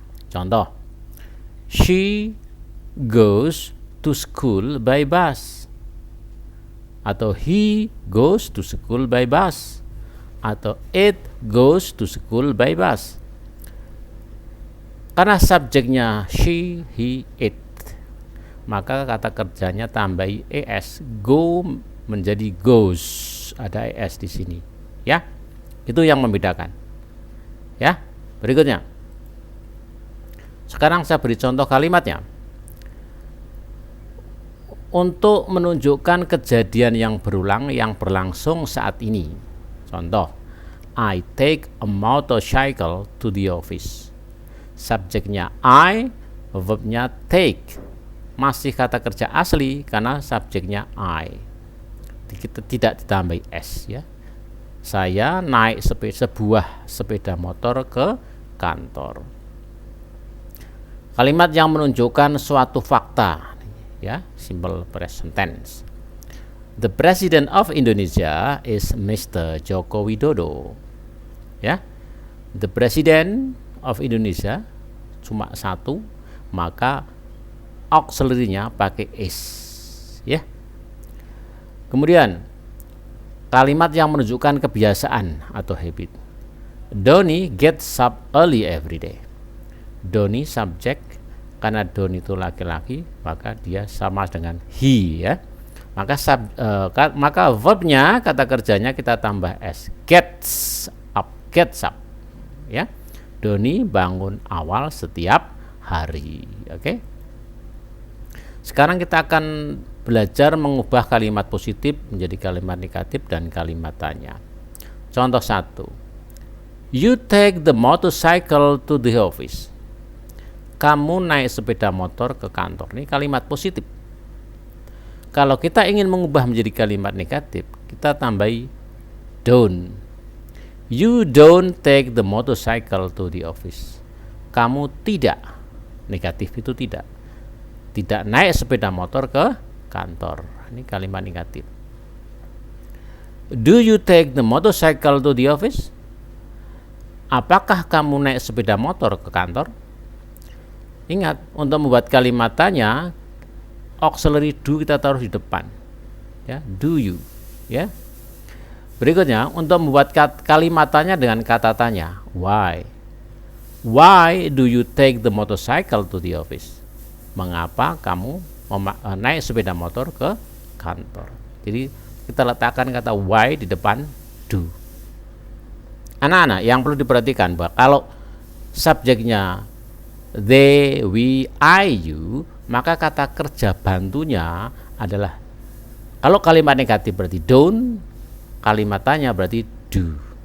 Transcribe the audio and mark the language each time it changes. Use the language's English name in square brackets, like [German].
[English] Contoh, she goes to school by bus, atau he goes to school by bus, atau it goes to school by bus. [Indonesian] Karena subjeknya she, he, it, maka kata kerjanya tambah es, go menjadi goes, ada es di sini, ya. Itu yang membedakan, ya. Berikutnya. Sekarang saya beri contoh kalimatnya. Untuk menunjukkan kejadian yang berulang yang berlangsung saat ini. [English] Contoh, I take a motorcycle to the office. [Indonesian] Subjeknya I, verbnya take. Masih kata kerja asli karena subjeknya I. Kita tidak ditambah s, ya. Saya naik sebuah sepeda motor ke kantor. Kalimat yang menunjukkan suatu fakta, ya, simple present tense. [English] The President of Indonesia is Mr. [Indonesian] Joko Widodo. Ya. [English] The President of Indonesia [Indonesian] cuma 1, maka auxiliary-nya pakai is, ya. Kemudian kalimat yang menunjukkan kebiasaan atau habit. [English] Doni gets up early every day. [Indonesian] Doni subjek, karena Don itu laki-laki, maka dia sama dengan he, ya. Maka verbnya, kata kerjanya kita tambah s, gets up, ya. Doni bangun awal setiap hari, oke. Sekarang kita akan belajar mengubah kalimat positif menjadi kalimat negatif dan kalimat tanya. Contoh 1. [English] You take the motorcycle to the office. [Indonesian] Kamu naik sepeda motor ke kantor. Ini kalimat positif. Kalau kita ingin mengubah menjadi kalimat negatif, kita tambahi don't. [English] You don't take the motorcycle to the office. [Indonesian] Kamu tidak, negatif itu tidak naik sepeda motor ke kantor. Ini kalimat negatif. [English] Do you take the motorcycle to the office? [Indonesian] Apakah kamu naik sepeda motor ke kantor? Ingat, untuk membuat kalimat tanya, auxiliary do kita taruh di depan. Ya, do you, ya. Berikutnya, untuk membuat kalimat tanya dengan kata tanya, why. [English] Why do you take the motorcycle to the office? [Indonesian] Mengapa kamu naik sepeda motor ke kantor? Jadi kita letakkan kata why di depan do. Anak-anak, yang perlu diperhatikan bahwa kalau subjeknya they, we, I, you, maka kata kerja bantunya adalah, kalau kalimat negatif berarti don't, kalimat tanya berarti do.